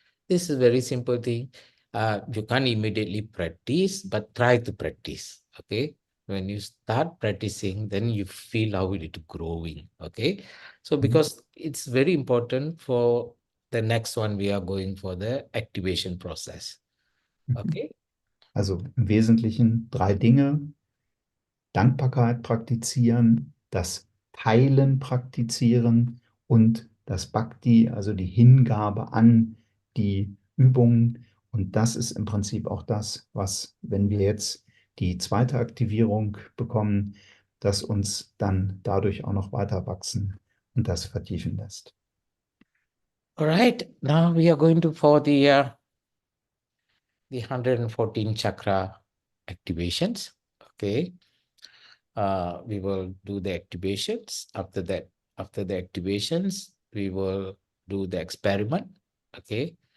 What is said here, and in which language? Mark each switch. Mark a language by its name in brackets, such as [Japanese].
[English] This is a very simple thing. You can't immediately practice, but try to practice, okay. When you start practicing, then you feel how it is growing, okay. So because it's very important for the next one, we are going for the activation process, okay. [German] Also im Wesentlichen 3 Dinge: Dankbarkeit praktizieren, das Teilen praktizieren und das Bhakti, also die Hingabe an die Übungen. Und das ist im Prinzip auch das, was, wenn wir jetzt die zweite Aktivierung bekommen, das uns dann dadurch auch noch weiter wachsen und das vertiefen lässt. [English] All right, now we are going to for the 114 chakra activations, okay. We will do the activations. After the activations, we will do the experiment, okay.